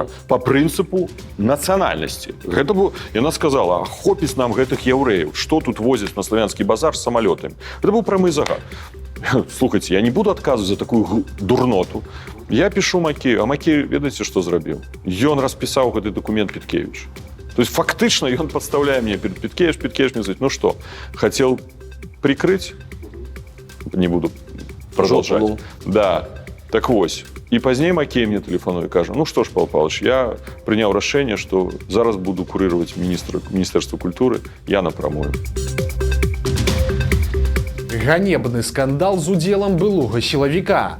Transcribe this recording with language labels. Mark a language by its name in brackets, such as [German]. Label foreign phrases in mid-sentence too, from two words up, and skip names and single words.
[Belarusian] Па прынцыпу нацыянальнасці. Гэта было, яна сказала, хопіць нам гэтых яўрэяў, што тут возяць на славянскі базар з самалётамі. Гэта быў прамы загад. Слухайте, я не буду адказваць за такую дурноту. [Russian] Я пишу Макею, [Belarusian] а Макей, ведаеце, што зрабіў? Ён распісаў гэты дакумент Пяткевіч. [Russian] То есть [Belarusian] фактычна ён падстаўляе мне [Russian] перед Пяткевіч мне сказать, ну что, хотел прикрыть? Не буду продолжать. [Belarusian] Да, так вось. І пазней Макей мне тэлефануе і кажа, ну што ж, Павел Павлович, я прыняў рашэнне, што зараз буду курировать Міністэрства культуры, я напрамую. Ганебны скандал з удзелам былога сілавіка.